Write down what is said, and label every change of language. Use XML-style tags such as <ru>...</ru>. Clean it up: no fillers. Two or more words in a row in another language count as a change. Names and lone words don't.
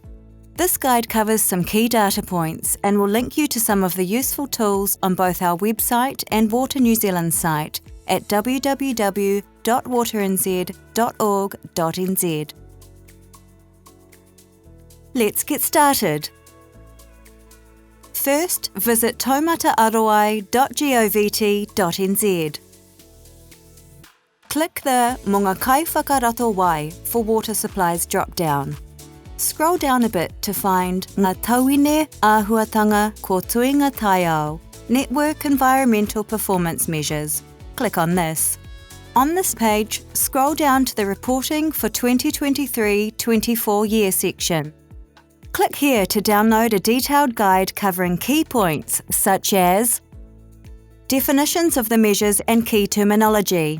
<en>This guide covers some key data points and will link you to some of the useful tools on both our website and Water New Zealand site at www.waternz.org.nz. Let's get started. First, visit taumataaroai.govt.nz. Click the</en> <mi>Mō ngā kaiwhakarato wai</mi> <en>for water supplies drop-down. Scroll down a bit to find</en> <mi>Ngā tauine āhuatanga ko tuinga taiao,</mi> <en>Network Environmental Performance Measures. Click on this. On this page, scroll down to the Reporting for 2023-24 year section. Click here to download a detailed guide covering key points such as definitions of the measures and key terminology.</en>